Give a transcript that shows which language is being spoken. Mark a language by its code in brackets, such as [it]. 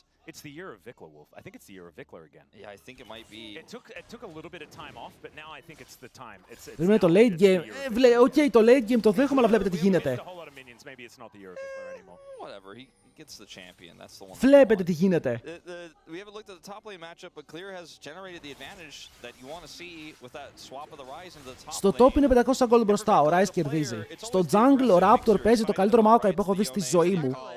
[en] It's the year of Vikla, Wolf. I think it's the year of Vikla again. Yeah, I think it might be. It took a little bit of time off, but now I think it's the time. [el] Βλέπουμε το late game. Οκ, το late game το δέχομαι, αλλά βλέπετε τι γίνεται. [en] Whatever, he gets the champion. That's the one. [el] Βλέπετε τι γίνεται. [en] We haven't looked at the top lane matchup, but Clear has generated the advantage that you want to see with that swap of the Ryze into the top lane. [el] Στο top είναι 500 gold μπροστά, ο Ryze κερδίζει. Στο jungle ο Raptor παίζει το καλύτερο Maokai που έχω δει στη ζωή μου.